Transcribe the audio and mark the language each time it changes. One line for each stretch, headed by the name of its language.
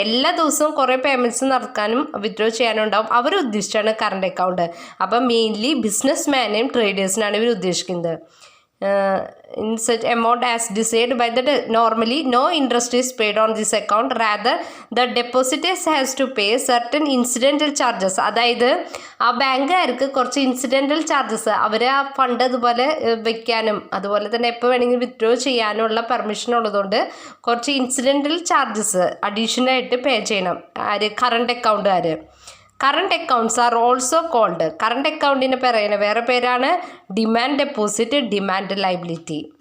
Malayalam: എല്ലാ ദിവസവും കുറേ പേയ്മെൻറ്റ്സ് നടക്കാനും വിത്ഡ്രോ ചെയ്യാനും ഉണ്ടാവും. അവർ ഉദ്ദേശിച്ചാണ് കറണ്ട് അക്കൗണ്ട്. അപ്പം മെയിൻലി ബിസിനസ്മാനെയും ട്രേഡേഴ്സിനാണ് ഇവർ ഉദ്ദേശിക്കുന്നത്.
English: In such amount as desired by the normally no interest is paid on this account, rather the depositors has to pay certain incidental charges.
Malayalam: അതായത് ആ ബാങ്കുകാർക്ക് കുറച്ച് ഇൻസിഡൻ്റൽ ചാർജസ്, അവർ ആ ഫണ്ട് അതുപോലെ വയ്ക്കാനും അതുപോലെ തന്നെ എപ്പോൾ വേണമെങ്കിലും വിത്ഡ്രോ ചെയ്യാനുള്ള പെർമിഷൻ ഉള്ളതുകൊണ്ട് കുറച്ച് ഇൻസിഡൻ്റൽ ചാർജസ് അഡീഷണലായിട്ട് പേ ചെയ്യണം ആര്, current അക്കൗണ്ടുകാർ.
English: current accounts are also called,
Malayalam: current അക്കൗണ്ടിന് പറയുന്ന വേറെ പേരാണ് ഡിമാൻഡ് ഡെപ്പോസിറ്റ്, ഡിമാൻഡ് ലയബിലിറ്റി.